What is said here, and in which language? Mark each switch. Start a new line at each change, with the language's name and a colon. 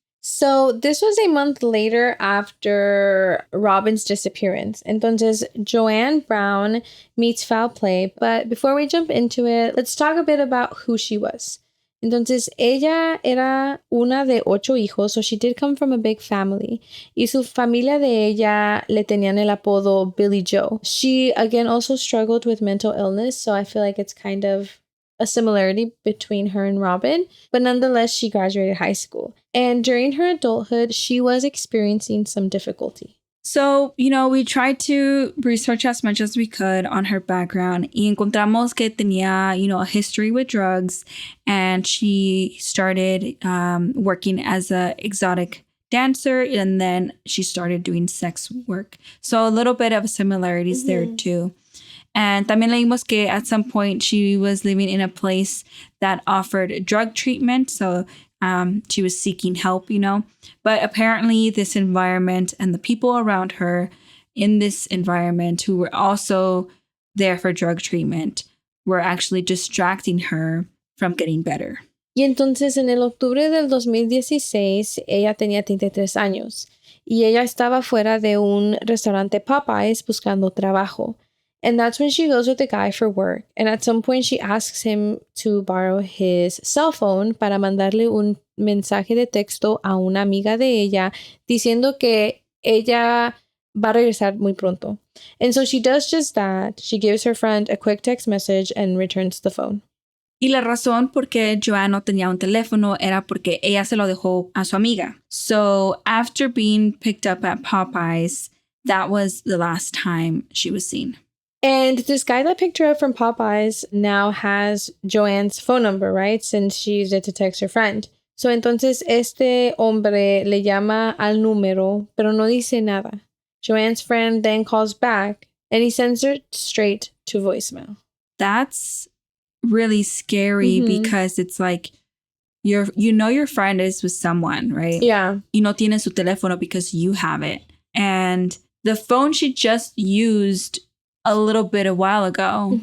English: So this was a month later after Robin's disappearance.
Spanish: Entonces,
English: Joanne Brown meets foul play. But before we jump into it, let's talk a bit about who she was.
Spanish: Entonces, ella era una de 8 hijos,
English: so she did come from a big family.
Spanish: Y su familia de ella le tenían el apodo Billy Joe.
English: She, again, also struggled with mental illness, so I feel like it's kind of a similarity between her and Robin. But nonetheless, she graduated high school. And during her adulthood, she was experiencing some difficulty. So, you know, we tried to research as much as we could on her background
Spanish: y encontramos que tenía,
English: you know, a history with drugs, and she started working as an exotic dancer, and then she started doing sex work. So a little bit of similarities there too. And
Spanish: también leímos que
English: at some point she was living in a place that offered drug treatment. So she was seeking help, you know, but apparently this environment and the people around her in this environment who were also there for drug treatment were actually distracting her from getting better.
Spanish: Y entonces en el octubre del 2016, ella tenía 33 años y ella estaba fuera de un restaurante Popeyes buscando trabajo.
English: And that's when she goes with the guy for work. And at some point, she asks him to borrow his cell phone
Spanish: para mandarle un mensaje de texto a una amiga de ella diciendo que ella va a regresar muy pronto.
English: And so she does just that. She gives her friend a quick text message and returns the phone.
Spanish: Y la razón por qué Joanne no tenía un teléfono era porque ella se lo dejó a su amiga.
English: So after being picked up at Popeyes, that was the last time she was seen. And this guy that picked her up from Popeyes now has Joanne's phone number, right? Since she used it to text her friend.
Spanish: So, entonces, este hombre le llama al número, pero no dice nada.
English: Joanne's friend then calls back, and he sends her straight to voicemail. That's really scary because it's like your friend is with someone, right? Yeah.
Spanish: Y no tiene su teléfono
English: because you have it. And the phone she just used a little bit a while ago.